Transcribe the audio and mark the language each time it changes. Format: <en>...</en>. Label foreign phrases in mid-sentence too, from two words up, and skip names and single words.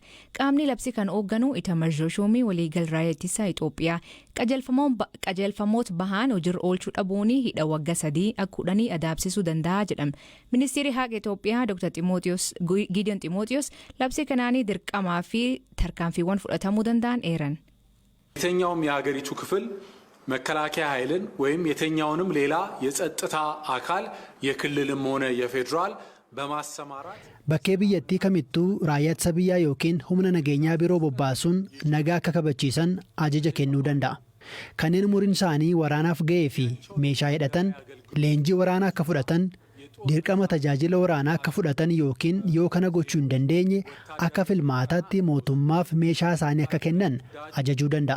<om>Qaamni labsii kan hoogganu Itamar Jooshoomii waliigal raayyaa ittisa Itoophiyaa qajeelfamoota bahaan hojiirra oolchuu dhabuun hidha waggaa 3 akka 10 adaabsisuu danda'a jedhama. Ministeerri haqa Itoophiyaa Dr. Gideon Ximootiyoos labsii kanaanii dirqamaa fi tarkaanfiiwwan fudhatamuu danda'an eeran.</om> <am>የትኛውም የሀገሪቱ ክፍል መከላከያ ኃይልን ወይም የትኛውንም ሌላ የጸጥታ አካል የክልልም ሆነ የፌደራል በማሰማራት</am> <om>bakkee biyyattii kamittuu raayyaa ittisa biyyaa yookiin humna nageenyaa biroo bobbaasuun nagaa akka kabachiisan ajaja kennuu danda'a. Kanneen umuriin isaanii waraanaaf ga'ee fi meeshaa hidhatan leenjii waraanaa akka fudhatan dirqama tajaajila waraanaa akka fudhatan yookiin yoo kana gochuu hin dandeenye akka filmaataatti mootummaaf meeshaa isaanii akka kennan ajajuu danda'a.</om>